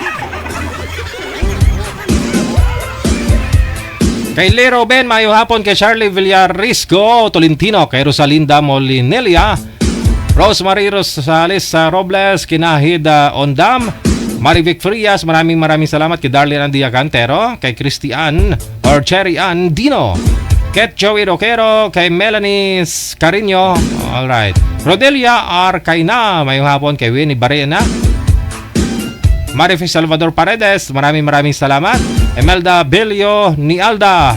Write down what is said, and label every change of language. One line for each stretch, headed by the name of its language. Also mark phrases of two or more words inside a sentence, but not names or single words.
Hiligaynon: Kay Lero Ben, mayo hapon. Kay Charlie Villarisco Tolentino, kay Rosalinda Molinelia, Rosemary Rosales Robles, Kinahid Ondam, Marivic Frias,
Filipino: maraming salamat.
Hiligaynon: Kay Darlene Andia Cantero, kay Christian or Cherry Ann Dino, Ket Joey Roquero, kay Melanie Carino, alright. Rodelia R. Kaina, mayong hapon kay Winnie Barena. Marife Salvador Paredes,
Filipino: maraming salamat.
Hiligaynon: Emelda Belio ni Alda.